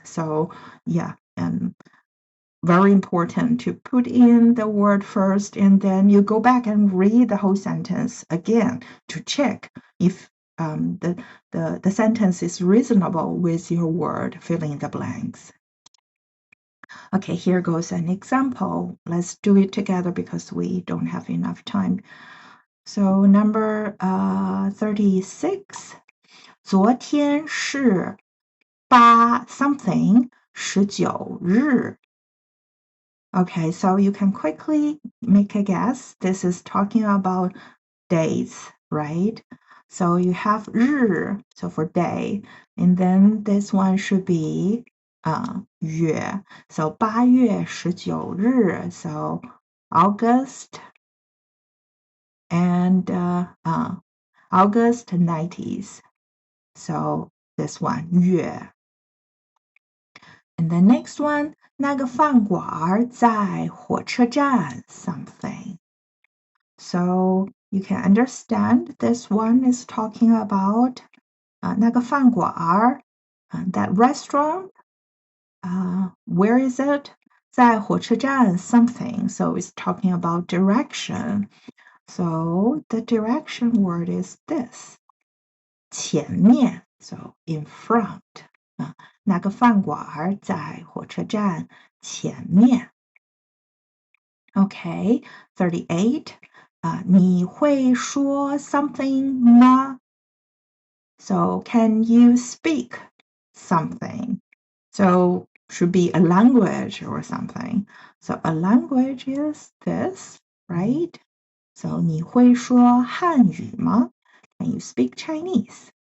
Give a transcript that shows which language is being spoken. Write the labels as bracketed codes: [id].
[en] So yeah, very important to put in the word first, and then you go back and read the whole sentence again to check if the sentence is reasonable with your word, fill in the blanks. Okay, here goes an example. Let's do it together because we don't have enough time. So number 36. [zh] 昨天是8 something 19日. [en] Okay, so you can quickly make a guess. This is talking about days, right? So you have 日, so for day, and then this one should be 月. So 8月19日, so August and August 90s. So this one 月.And the next one, [zh] 那个饭馆在火车站 [en] something. So you can understand this one is talking about 那个饭馆 that restaurant. Where is it? [zh] 在火车站 something. [en] So it's talking about direction. So the direction word is this. 前面, so in front. [zh] 那个饭馆在火车站前面. Okay, 38. 你会说 something 吗? [en] So can you speak something? So should be a language or something. So a language is this, right? So [zh] 你会说汉语吗? [en] Can you speak Chinese?